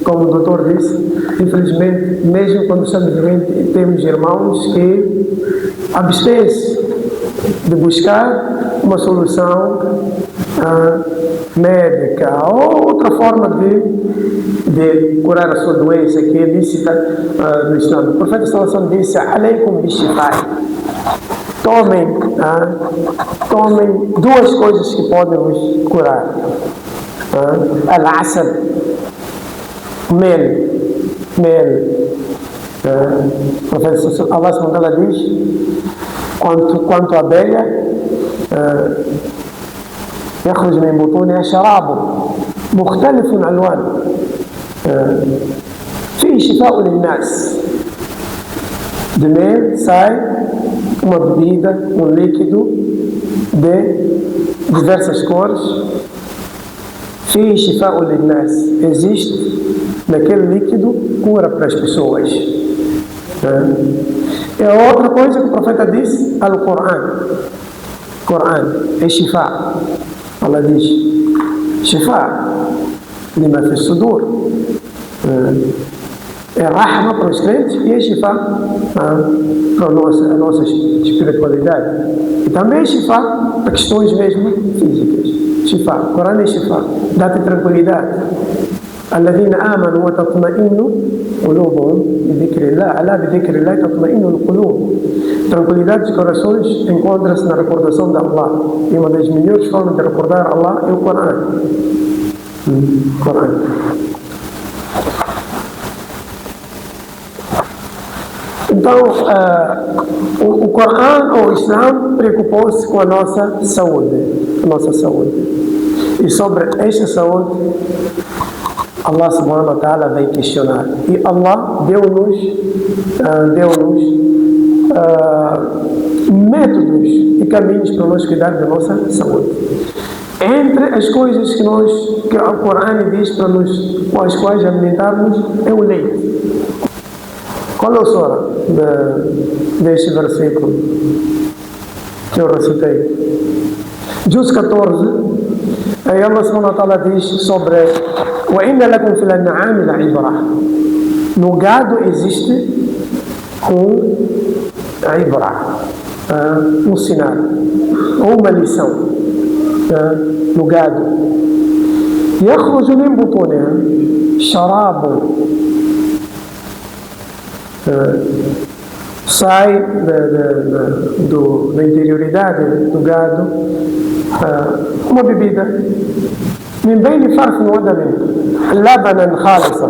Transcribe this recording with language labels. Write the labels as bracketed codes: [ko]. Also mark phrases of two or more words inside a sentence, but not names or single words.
[pt] Como o doutor disse, infelizmente, mesmo quando estamos doentes, temos irmãos que abstêm-se de buscar uma solução médica ou outra forma de curar a sua doença que é lícita no Islã. O profeta [ar] صلى الله عليه وسلم [pt] disse: [ar] "عليكم بالشفاءين." [pt] Tomem duas coisas que podem vos curar: al-asad, mel. O profeta Allah [ar] سبحانه وتعالى [pt] diz: quanto a abelha, [ar] يخرج من بطونها شراب مختلف ألوان فيه شفاء للناس. [pt] De mel sai uma bebida, um líquido de diversas cores. [ar] فيه شفاء للناس. [pt] Existe naquele líquido cura para as pessoas. É outra coisa que o profeta disse: Coran é shifa. Allah diz: [ar] شفاء لما في الصدور. [pt] É rahma para os crentes e é shifa para a nossa espiritualidade. E também é shifa para questões mesmo físicas. Shifa, Coran é shifa, dá-te tranquilidade. [ar] الذين آمنوا وتطمئن قلوبهم بذكر الله ألا بذكر الله تطمئن القلوب. [pt] Tranquilidade dos corações encontra-se na recordação de Allah. E uma das melhores formas de recordar Allah é o Coran. Então, o Coran ou o Islã preocupou-se com a nossa saúde. E sobre esta saúde, Allah [ar] سبحانه وتعالى [pt] vai questionar. E Allah deu-nos métodos e caminhos para nós cuidar da nossa saúde. Entre as coisas que o Corão diz para nós, com as quais alimentarmos, é o leite. Qual é a sura deste versículo que eu recitei? Juz 14. Aí Allah [ar] سبحانه وتعالى [pt] diz sobre [ar] وَإِنَّ لَكُمْ فِي الْأَنْعَامِ لَعِبْرَةً. [pt] No gado existe um sinal ou uma lição. No gado. [ar] يَخْرُجُ مِنْ بُطُونِهَا شَرَابٌ. [pt] Sai da interioridade do gado uma bebida [ar] من بين فرث ودم لبنا خالصا.